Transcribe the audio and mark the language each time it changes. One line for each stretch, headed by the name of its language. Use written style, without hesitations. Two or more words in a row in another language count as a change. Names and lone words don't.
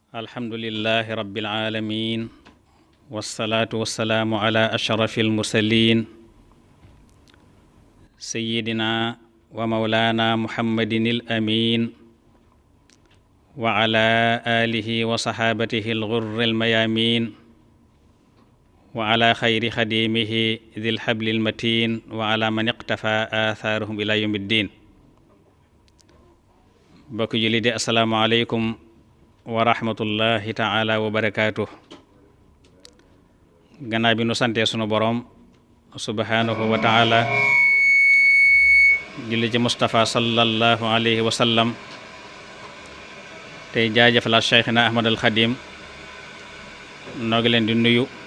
Arabic: الحمد لله رب العالمين والصلاة والسلام على أشرف المرسلين سيدنا ومولانا محمد الأمين وعلى آله وصحابته الغر الميامين وعلى خير خديمه ذي الحبل المتين وعلى من اقتفى آثارهم إلى يوم الدين.
Wolof: bokk julli di
Arabic: السلام عليكم ورحمة الله تعالى وبركاته.
Wolof: gannaaw bi nu santee sunu boroom
Arabic: سبحانه وتعالى
Wolof: julli ci Mustafa
Arabic: صلى الله عليه وسلم
Wolof: tey jaajëfal Cheikhina Ahmad al Xadim noo ngi leen di nuyu